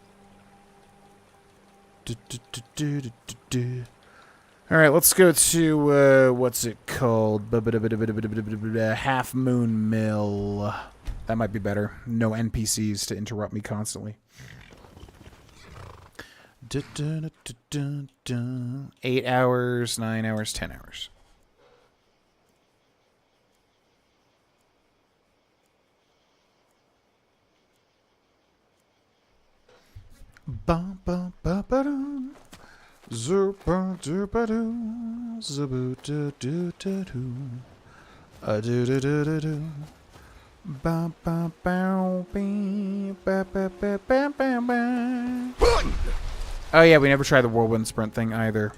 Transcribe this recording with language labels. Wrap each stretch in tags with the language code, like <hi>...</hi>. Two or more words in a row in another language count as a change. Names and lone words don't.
<en>Alright, let's go to, what's it called? Half Moon Mill. That might be better. No NPCs to interrupt me constantly. 8 hours, 9 hours, 10 hours. Bum bum ba ba dum. Zupa dupa doo. Zubu do do do do. Do do do do do. Ba ba bow bee ba ba ba ba ba ba. Oh yeah, we never tried the whirlwind sprint thing either.</en>